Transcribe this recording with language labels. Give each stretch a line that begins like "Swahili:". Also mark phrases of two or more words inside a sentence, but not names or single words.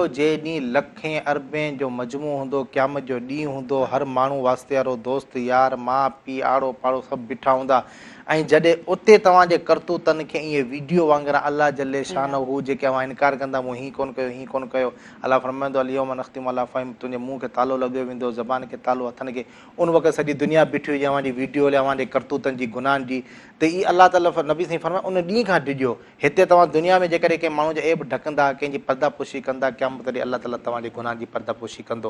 Sindhi: जे ॾींहुं लखें अरबें जो मजमू हूंदो, क़यामत जो ॾींहुं हूंदो, हर माण्हू वास्ते वारो दोस्त यार माउ पीउ आड़ो पाड़ो सभु बीठा हूंदा, ऐं जॾहिं उते तव्हांजे करतूतनि खे ईअं वीडियो वांगुरु
Arabic: الله جل شأنه
Sindhi: जेके अवां इनकार कंदा मूं हीअं कोन्ह कयो, हीअं कोन्ह कयो, अल्लाह फरमाईंदो
Arabic: اليوم نختم على أفواههم,
Sindhi: तुंहिंजे मुंहं खे तालो लॻो वेंदो, ज़बान खे तालो, हथनि खे, उन वक़्तु सॼी दुनिया बीठी हुई अव्हांजी वीडियो हले अव्हांजे करतूतनि जी गुनाहनि जी, त ई अल्लाह ताला नबी साईं फरमाए उन ॾींहं खां ॾिजो। हिते तव्हां दुनिया में जेकॾहिं कंहिं माण्हू जो ऐब ढकंदा, कंहिंजी पर्दापोशी कंदा, क़यामत ॾींहुं अल्लाह ताला तव्हांजे गुनाह जी पर्दापोशी कंदो।